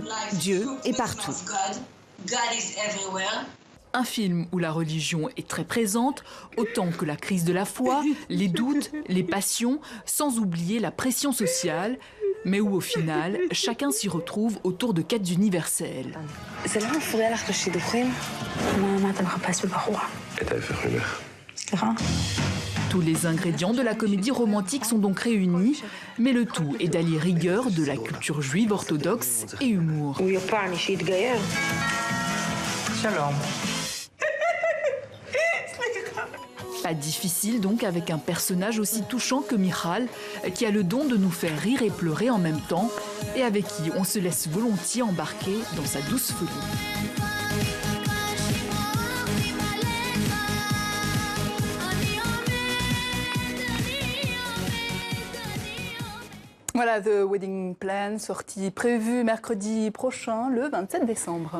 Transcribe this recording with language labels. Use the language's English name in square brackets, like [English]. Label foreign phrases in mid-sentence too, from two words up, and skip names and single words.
[French] Dieu est partout. Un film où la religion est très présente, autant que la crise de la foi, les doutes, les passions, sans oublier la pression sociale, mais où au final, chacun s'y retrouve autour de quêtes universelles. [Hebrew] זה לא מפריע לך בשידוכים? מה אתה מחפש בבחורה? את ההפך ממך. סליחה? [French] Tous les ingrédients de la comédie romantique sont donc réunis, mais le tout est d'allier rigueur de la culture juive orthodoxe et humour. [Hebrew] הוא יפני שהתגייר. Shalom. [French] Pas difficile donc avec un personnage aussi touchant que Michal, qui a le don de nous faire rire et pleurer en même temps, et avec qui on se laisse volontiers embarquer dans sa douce folie. Voilà, The Wedding Plan, sortie prévue mercredi prochain, le 27 décembre.